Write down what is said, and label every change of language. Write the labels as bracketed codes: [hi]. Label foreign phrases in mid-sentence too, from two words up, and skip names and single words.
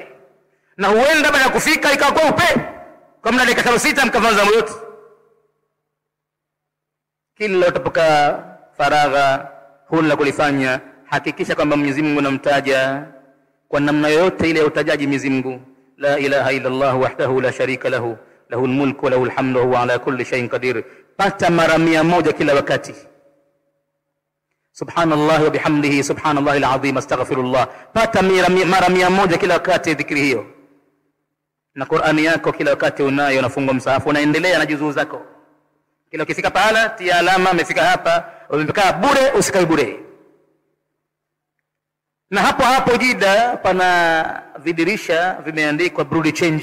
[sw] Na huenda baada ya kufika ikawa kweupe kwa muda dakika 6 mkaanza yote. Kila utapoka faragha huna la kulifanya, hakikisha kwamba Mwenyezi Mungu unamtaja kwa namna yoyote ile ya utajaji Mwenyezi Mungu. [ar] لا إله إلا الله وحده لا شريك له، له الملك وله الحمد وهو على كل شيء قدير. [sw] Pata mara 100 kila wakati. [ar] سبحان الله وبحمده سبحان الله العظيم أستغفر الله. [sw] Pata mara 100 kila wakati dhikri hiyo. Na Qur'ani yako kila wakati unayo, unafungua msahafu, unaendelea na juzuu zako. Kila ukifika pahala tia alama, umefika hapa, umekaa bure, usikae bure. Na hapo hapo Jida pana vidirisha vimeandikwa Brudi Change.